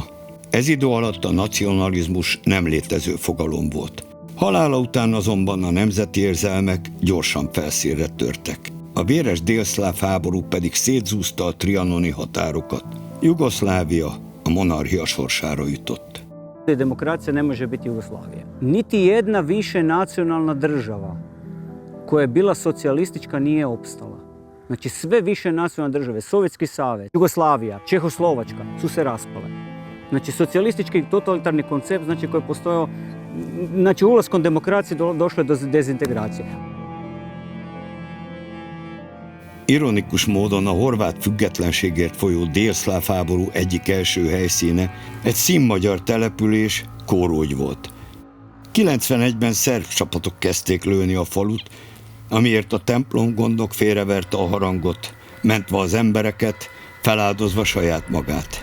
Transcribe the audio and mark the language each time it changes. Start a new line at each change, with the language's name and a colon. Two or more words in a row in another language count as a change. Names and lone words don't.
Hungarian: Ez idő alatt a nacionalizmus nem létező fogalom volt. Halála után azonban a nemzeti érzelmek gyorsan felszínre törtek. A véres délszláv háború pedig szétzúzta a trianoni határokat. Jugoszlávia a monarchia sorsára jutott.
Croatian: Demokracija ne može biti Jugoslavija. Niti jedna više nacionalna država koja je bila socijalistička nije opstala. Znači sve više nacionalne države, Sovjetski savez, Jugoslavija, Čehoslovačka su se raspale. Znači socijalistički totalitarni koncept, znači koji je postojao Znači, ulaskom demokracije došlo je do dezintegracije.
Hungarian: Ironikus módon a horvát függetlenségért folyó délszláv háború egyik első helyszíne egy színmagyar település, Kórógy volt. 91-ben szerb csapatok kezdték lőni a falut, amiért a templomgondok félreverte a harangot, mentve az embereket, feláldozva saját magát.